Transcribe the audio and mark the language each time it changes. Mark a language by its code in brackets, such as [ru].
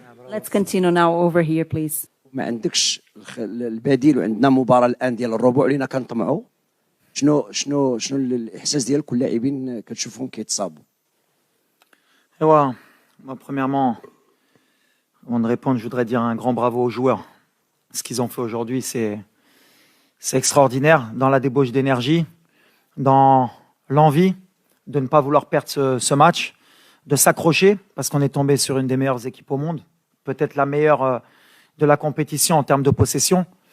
[en] Let's continue now over here, please. [ar] ما عندكش البديل وعندنا مباراة الآن ديال الربع لينا كنطمعوا. شنو الإحساس ديالك واللاعبين كتشوفهم كيتصابوا؟ [fr] Moi, premièrement, avant de répondre, je voudrais dire un grand bravo aux joueurs. Ce qu'ils ont fait aujourd'hui, c'est extraordinaire dans la débauche d'énergie, dans l'envie de ne pas vouloir perdre ce match, de s'accrocher parce qu'on est tombé sur une des meilleures équipes au monde, peut-être la meilleure de la compétition en termes de possession.